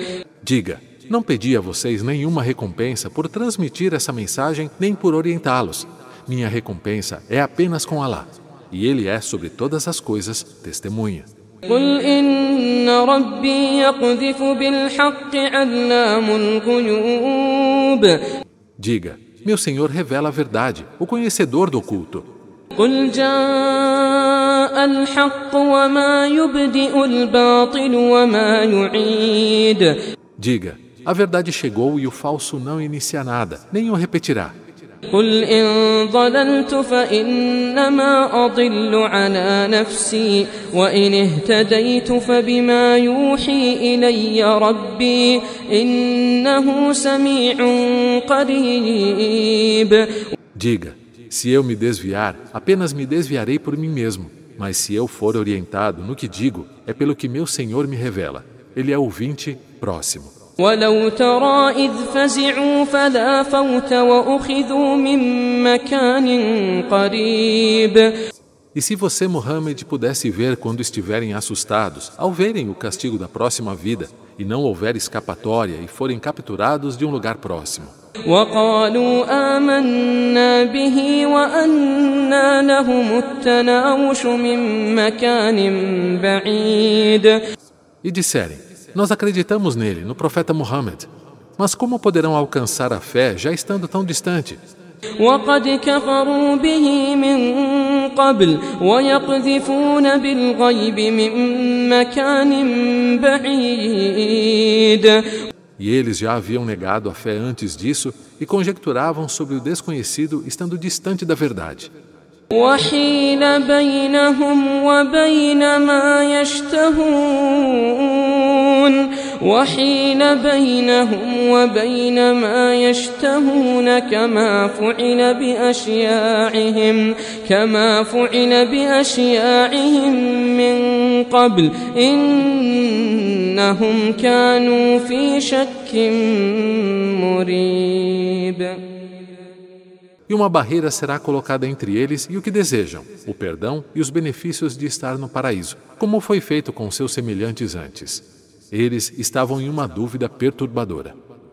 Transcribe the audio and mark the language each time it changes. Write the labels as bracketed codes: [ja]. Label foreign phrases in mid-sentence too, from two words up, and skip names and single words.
[pt] Diga: não pedi a vocês nenhuma recompensa por transmitir essa mensagem nem por orientá-los. Minha recompensa é apenas com Alá. E Ele é sobre todas as coisas testemunha. [ar] قل إن ربي يقذف بالحق علام الغيوب. [pt] Diga: meu Senhor revela a verdade, o conhecedor do oculto. [ar] قل جاء الحق وما يبدئ الباطل وما يعيد. [pt] Diga: a verdade chegou e o falso não inicia nada, nem o repetirá. [ar] قل إن ضللت فإنما أضل على نفسي وإن اهتديت فبما يوحي إلي ربي إنه سميع قريب. [pt] Diga: se eu me desviar, apenas me desviarei por mim mesmo. Mas se eu for orientado no que digo, é pelo que meu Senhor me revela. Ele é ouvinte próximo. [ar] ولو ترى إذ فزعوا فلا فوت وأخذوا من مكان قريب. [pt] E se você, Muhammad, pudesse ver quando estiverem assustados, ao verem o castigo da próxima vida, e não houver escapatória e forem capturados de um lugar próximo. [ar] وقالوا آمنا به وأنى لهم التناوش من مكان بعيد. [pt] E disserem, nós acreditamos nele, no profeta Muhammad, mas como poderão alcançar a fé já estando tão distante? [ar] وقد كفروا به من قبل ويقذفون بالغيب من مكان بعيد. [pt] E eles já haviam negado a fé antes disso e conjecturavam sobre o desconhecido estando distante da verdade. [ar] وحيل بينهم وبين ما يشتهون وحيل بينهم وبين ما يشتهون كما فعل بأشياعهم من قبل إنهم كانوا في شك مريب. [pt] E uma barreira será colocada entre eles e o que desejam, o perdão e os benefícios de estar no paraíso, como foi feito com seus semelhantes antes. Eles estavam em uma dúvida perturbadora.